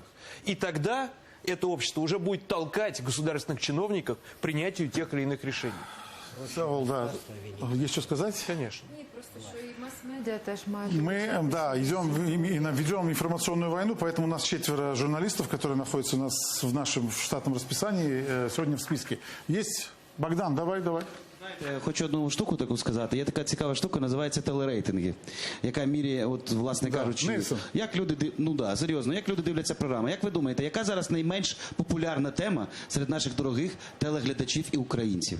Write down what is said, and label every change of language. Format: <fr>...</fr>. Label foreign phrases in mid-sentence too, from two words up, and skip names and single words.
<ru>И тогда это общество уже будет толкать государственных чиновников к принятию тех или иных решений. Савол, да. Есть что сказать? Конечно. Мы, да, ведем информационную войну, поэтому у нас 4 журналистов, которые находятся у нас в нашем штатном расписании, сегодня в списке. Есть? Богдан, давай.</ru> <uk>Хочу одну штуку таку сказати. Є така цікава штука, називається телерейтинги, яка міряє, от, власне кажучи, як люди, серйозно, як люди дивляться програми. Як ви думаєте, яка зараз найменш популярна тема серед наших дорогих телеглядачів і українців?</uk>